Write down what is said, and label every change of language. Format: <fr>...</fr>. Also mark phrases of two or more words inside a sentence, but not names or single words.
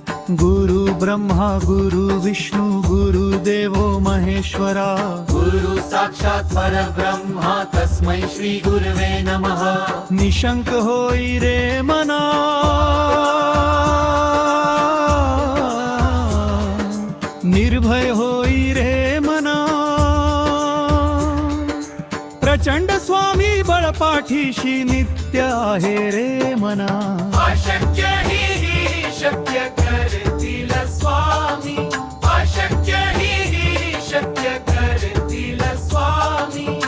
<sa>गुरु ब्रह्मा गुरु विष्णु गुरुदेवो महेश्वरा, गुरु साक्षात् परब्रह्मा तस्मै श्री गुरवे नमः।</sa> <mr>निशंक होई रे मना, निर्भय होई रे मना, प्रचंड स्वामी बळपाठीशी नित्य आहे रे मना। अशक्य ही शक्य करतील स्वामी, अशक्य ही शक्य करतील स्वामी।</mr>